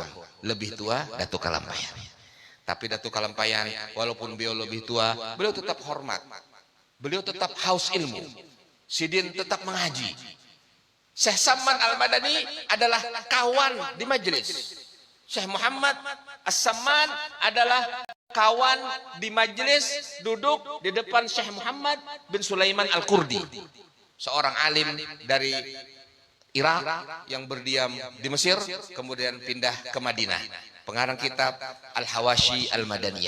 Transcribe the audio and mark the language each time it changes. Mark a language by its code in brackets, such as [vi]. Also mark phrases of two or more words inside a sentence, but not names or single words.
[id] Lebih tua Datuk Kalampayan. Tapi Datuk Kalampayan walaupun beliau lebih tua, beliau tetap hormat. Beliau tetap haus ilmu. Sidin tetap mengaji. Syekh Samman Al-Madani adalah kawan di majelis. Syekh Muhammad As-Samman adalah kawan di majelis, duduk di depan Syekh Muhammad bin Sulaiman Al-Qurdi, seorang alim dari Irak yang berdiam di Mesir, kemudian pindah ke Madinah. Pengarang kitab Al-Hawashi Al-Madaniyah.